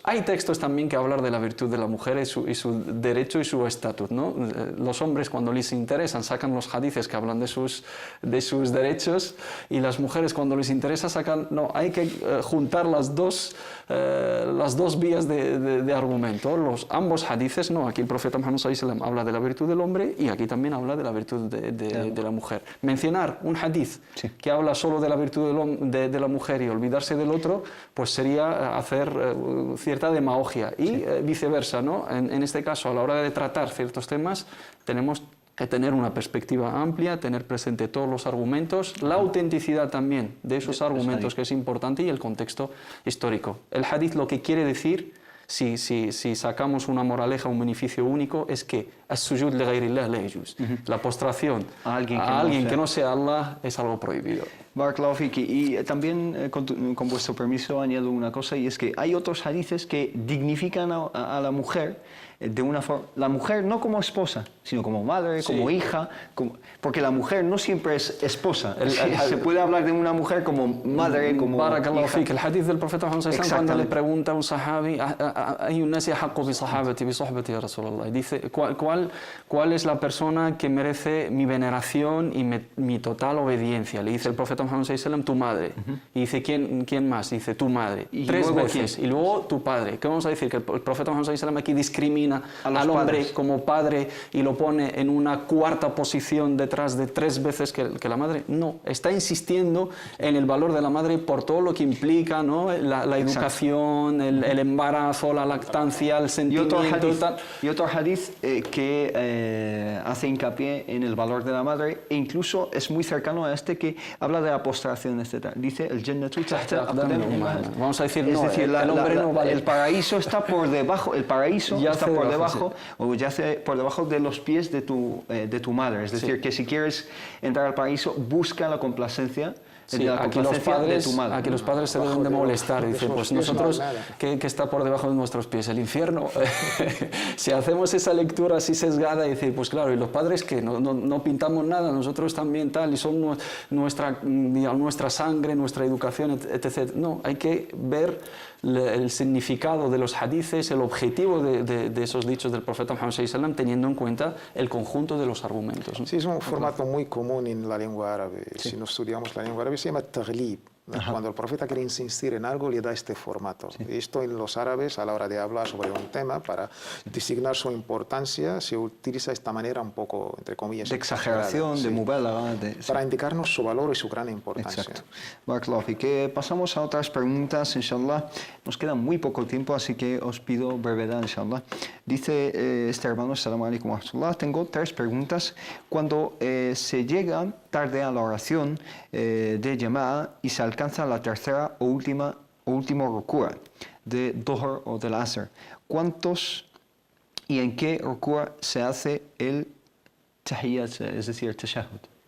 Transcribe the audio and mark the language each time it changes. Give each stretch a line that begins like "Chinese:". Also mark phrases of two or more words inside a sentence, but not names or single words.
Spanish: Hay textos también que hablan de la virtud de la mujer y su derecho y su estatus, ¿no? Los hombres, cuando les interesan, sacan los hadices que hablan de sus derechos, y las mujeres, cuando les interesa, sacan... No, hay que juntar las dos vías de argumento. Ambos hadices, no, aquí el profeta Muhammad
Arabic: صلى الله عليه وسلم
Spanish: habla de la virtud del hombre y aquí también habla de la virtud de la mujer. Mencionar un hadiz que habla solo de la virtud de la mujer y olvidarse del otro, pues sería hacer cierta demagogia, y viceversa, ¿no? En este caso, a la hora de tratar ciertos temas, tenemos que tener una perspectiva amplia, tener presente todos los argumentos, la autenticidad también de esos argumentos, que es importante, y el contexto histórico. El hadith lo que quiere decir, si sacamos una moraleja, un beneficio único, es que
Arabic: السجود لغير الله لا يجوز.
Spanish: La postración a alguien que no sea Allah es algo prohibido.
Arabic: بارك الله فيكِ.
Spanish: Y también, con vuestro permiso, añado una cosa, y es que hay otros hadices que dignifican a la mujer de una forma, la mujer no como esposa, sino como madre, como hija, porque la mujer no siempre es esposa. Se puede hablar de una mujer como madre, como Barakallahu hija. fik. El hadith del profeta Muhammad
Arabic: صلى الله عليه وسلم,
Spanish: cuando le pregunta a un sahabi, hay un
Arabic: ناس حق بصحابتي بصحبتي يا رسول الله,
Spanish: y dice, ¿cuál es la persona que merece mi veneración y mi total obediencia? Le dice el profeta Muhammad
Arabic: صلى الله عليه وسلم,
Spanish: tu madre. Y dice, ¿quién más? Dice, tu madre. ¿Y 3 luego veces. quién? Y luego tu padre. ¿Qué vamos a decir? Que el profeta Muhammad
Arabic: صلى الله عليه وسلم
Spanish: aquí discrimina al hombre padres como padre y lo pone en una cuarta posición detrás de 3 veces que la madre. No, está insistiendo en el valor de la madre por todo lo que implica, ¿no? La educación, el embarazo, la lactancia, el sentimiento. Y otro hadith que hace hincapié en el valor de la madre, e incluso es muy cercano a este, que habla de la postración, etc.
Arabic: Dice, الجنة تحت أقدام الأمهات.
Spanish: Vamos a decir, es no, decir, el hombre no vale. El paraíso está por debajo, o yace por debajo de los pies de tu madre. Es decir, que si quieres entrar al paraíso, busca la complacencia. Aquí los padres se deben de molestar. Dicen, pues nosotros, ¿qué está por debajo de nuestros pies? El infierno. Si hacemos esa lectura así sesgada y decir, pues claro, y los padres que no pintamos nada, nosotros también tal, y son nuestra sangre, nuestra educación, etc. No, hay que ver el significado de los hadices, el objetivo de esos dichos del profeta Muhammad
Arabic: صلى الله عليه وسلم,
Spanish: teniendo en cuenta el conjunto de los argumentos, ¿no? Sí, es un formato muy común en la lengua árabe. Si no estudiamos la lengua árabe, se llama taglib. Cuando el profeta quiere insistir en algo, le da este formato. Esto en los árabes, a la hora de hablar sobre un tema, para designar su importancia, se utiliza esta manera un poco, entre comillas, de exageración, de mubalaga. Para indicarnos su valor y su gran importancia. Exacto.
Arabic: بارك الله فيك.
Spanish: Pasamos a otras preguntas, inshallah. Nos queda muy poco tiempo, así que os pido brevedad, inshallah. Dice este hermano,
Arabic: السلام عليكم ورحمة الله,
Spanish: tengo 3 preguntas. Cuando se llega tarde a la oración de Jama'a y se alcanza la tercera o último ruku' de Dhuhr o del Asr, ¿cuántos y en qué ruku' se hace el tahiyyat, es decir, el tashahhud?